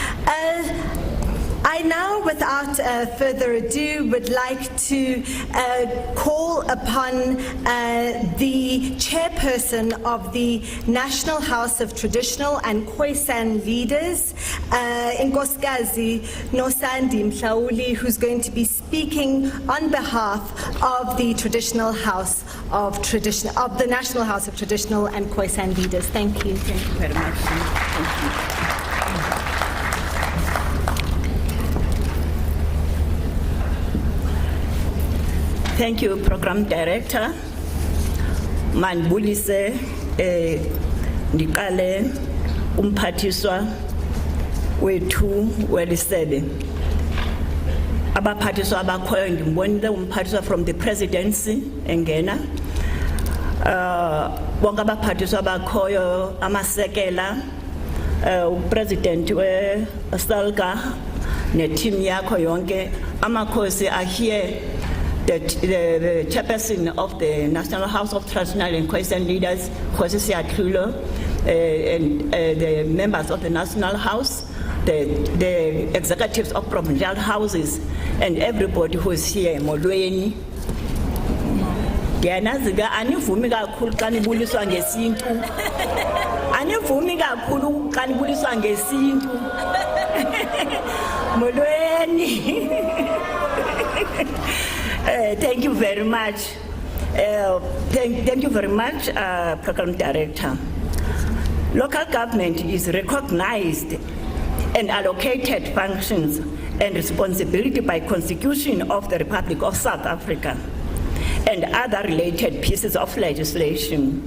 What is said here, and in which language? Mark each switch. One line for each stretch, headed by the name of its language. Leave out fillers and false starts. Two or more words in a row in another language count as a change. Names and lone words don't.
English: I now, without further ado, would like to call upon the chairperson of the National House of Traditional and Khoisan Leaders, Inkosikazi Nosandi Mhlauli, who's going to be speaking on behalf of the Traditional House of the National House of Traditional and Khoisan Leaders. Thank you. Thank you very much. Thank you. Thank you, Program Director.
Xhosa: Manbulise Nikale Umphathiswa wethu welisebe. Abaphathiswa abakhoyo ndimbonile umphathiswa
English: from the presidency
Xhosa: engena. Bonke abaphathiswa abakhoyo amasekela upresident we SALGA ne team yakho yonke amakhosi
English: are here. The chairperson of the National House of Traditional and Question Leaders, Jose Siatlulo, and the members of the National House, the executives of provincial houses, and everybody who is here,
Xhosa: Molweni. Yanaziga anivumi kakhulu xa nibuliswa ngesintu. Anivumi kakhulu xa nibuliswa ngesintu. Molweni.
English: Thank you very much. Thank you very much, Program Director. Local government is recognized and allocated functions and responsibility by Constitution of the Republic of South Africa and other related pieces of legislation.